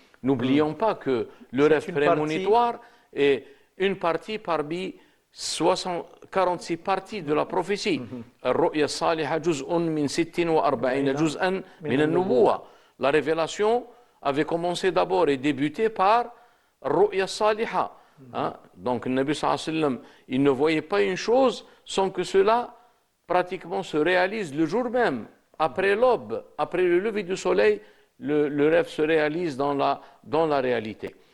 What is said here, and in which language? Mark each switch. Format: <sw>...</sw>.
<fr>N'oublions pas que le rêve prémonitoire est une partie parmi 46 parties de la prophétie.</fr> <ar>الرؤيا الصالحة جزء من 46 جزءا من النبوة.</ar> <fr>La révélation avait commencé d'abord et débuté par</fr> <ar>الرؤيا الصالحة.</ar> <fr>Donc le Nabi sallallahu alayhi wa sallam, il ne voyait pas une chose sans que cela pratiquement se réalise le jour même, après l'aube, après le lever du soleil, le rêve se réalise dans la réalité.</fr>